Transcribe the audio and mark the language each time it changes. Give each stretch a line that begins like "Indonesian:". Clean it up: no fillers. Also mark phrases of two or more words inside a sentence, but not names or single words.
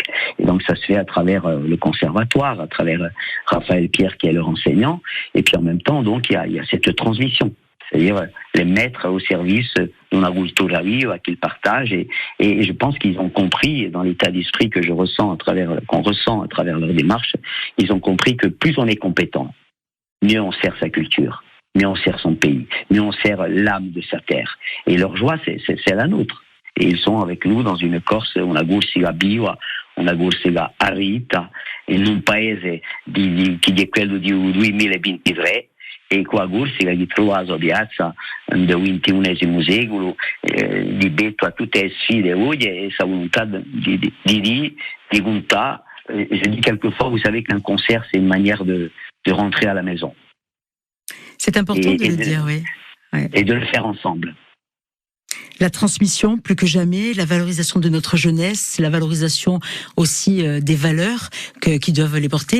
French: Et donc ça se fait à travers le conservatoire, à travers Raphaël Pierre qui est leur enseignant, et puis en même temps donc il y a cette transmission, c'est-à-dire les mettre au service d'une
Corsican: cultura viva
French: qu'ils partagent, et je pense qu'ils ont compris, dans l'état d'esprit qu'on ressent à travers leur démarche, ils ont compris que plus on est compétent, mieux on sert sa culture, mieux on sert son pays, mieux on sert l'âme de sa terre. Et leur joie, c'est la nôtre. Et ils sont avec nous dans une Corse,
Corsican: una Corsica viva, una Corsica arrita, in un paese che è quello di 2023, e qua Corsica che trova la piazza del XXI secolo, di betto a tutte le sfide oggi, e sa volontà di contare.
French: Je dis quelquefois, vous savez qu'un concert, c'est une manière de rentrer à la maison. C'est important de le dire, oui. Ouais. Et de le faire ensemble. La transmission, plus que jamais, la valorisation de notre jeunesse, la valorisation aussi des valeurs qui doivent les porter.